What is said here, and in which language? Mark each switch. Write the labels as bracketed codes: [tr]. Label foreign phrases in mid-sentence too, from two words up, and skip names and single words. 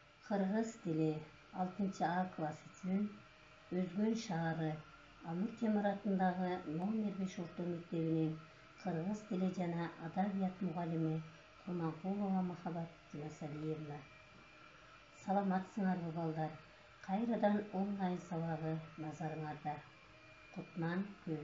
[ky] Кыргыз тили 6A класс үчүн Өзгөн шаары Amir Temur атындагы номер 5 орто мектебинин кыргыз тили жана адабият мугалими Курманкулова Махабат Жумасалиевна. Саламатсыңарбы балдар? Кайрадан онлайн сабагы назарыңарда. Кутман күн.